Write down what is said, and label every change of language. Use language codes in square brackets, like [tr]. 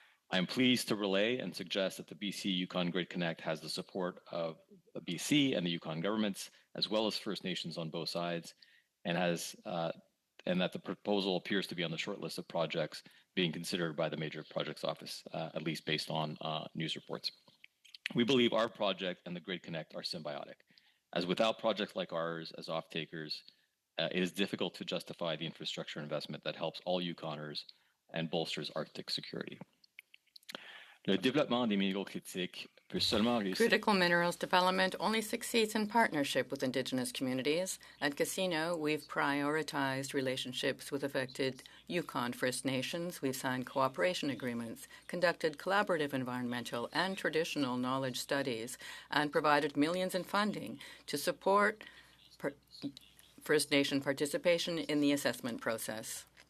[en] I am pleased to relay and suggest that the BC Yukon Grid Connect has the support of the BC and the Yukon governments, as well as First Nations on both sides, and that the proposal appears to be on the short list of projects being considered by the Major Projects Office, at least based on news reports. We believe our project and the Grid Connect are symbiotic, as without projects like ours as off-takers, it is difficult to justify the infrastructure investment that helps all Yukoners and bolsters Arctic security. [fr] Le développement des minéraux critiques peut seulement réussir. [en] Critical minerals development only succeeds in partnership with Indigenous communities. At Casino, we've prioritized relationships with affected Yukon First Nations. We've signed cooperation agreements, conducted collaborative environmental and traditional knowledge studies, and provided millions in funding to support First Nation participation in the assessment process.